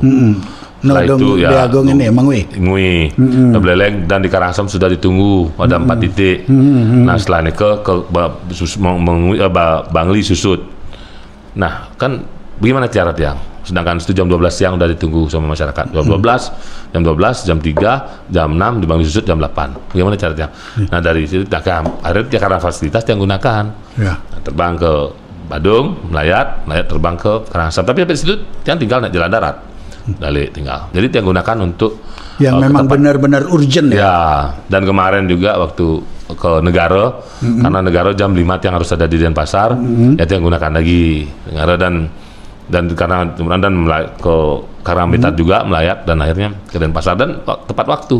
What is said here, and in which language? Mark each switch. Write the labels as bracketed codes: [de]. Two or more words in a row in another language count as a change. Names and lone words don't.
[id] Setelah itu ya Agung ini Ngui, Beleleng dan di Karangasem sudah ditunggu ada 4 titik. Nah setelah ini ke Bangli Susut. Nah kan bagaimana cara tiang? Sedangkan itu jam 12 siang udah ditunggu sama masyarakat. Jam 12, jam 3, jam 6 di Bangli Susut jam 8. Bagaimana cara tiang? Nah dari situ akhirnya karena fasilitas yang gunakan. Nah, terbang ke Badung, melayat terbang ke Karangasem. Tapi dari situ tiang tinggal naik jalan darat. Balik tinggal. Jadi yang gunakan untuk yang memang benar-benar urgent ya. Ya, dan kemarin juga waktu ke Negara, karena Negara jam 5 yang harus ada di Denpasar, ya yang gunakan lagi Negara dan karena ke Karangpitat juga melayat dan akhirnya ke Denpasar dan tepat waktu.